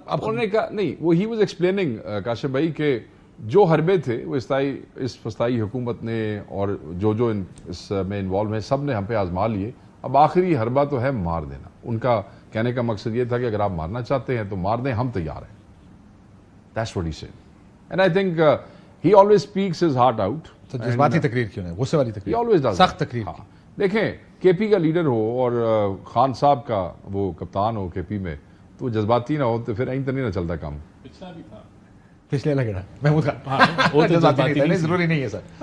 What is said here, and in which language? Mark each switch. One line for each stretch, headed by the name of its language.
Urdu: انہوں نے کہا نہیں, وہ
English: ہی was explaining
Urdu: کاشف بھائی کہ جو حربے تھے وہ اس فسطائی حکومت نے اور جو اس میں انوالو ہیں سب نے ہم پہ آزما لیے. اب آخری حربہ تو ہے مار دینا. ان کا کہنے کا مقصد یہ تھا کہ اگر آپ مارنا چاہتے ہیں تو مار دیں, ہم تیار ہیں.
English: That's what he said. And I think he always speaks his heart out.
Urdu: تو جذباتی تقریر کیوں نہیں, غصے والی تقریر,
English: he always does
Urdu: سخت تقریر. دیکھیں, کے پی کا لیڈر ہو اور خان صاحب کا وہ کپتان ہو کے پی میں, تو جذباتی نہ ہو تو پھر این تو نہیں نہ چلتا کام. پچھلا بھی تھا, پچھلے لگڑا محمود خان جذباتی نہیں, ضروری نہیں ہے سر.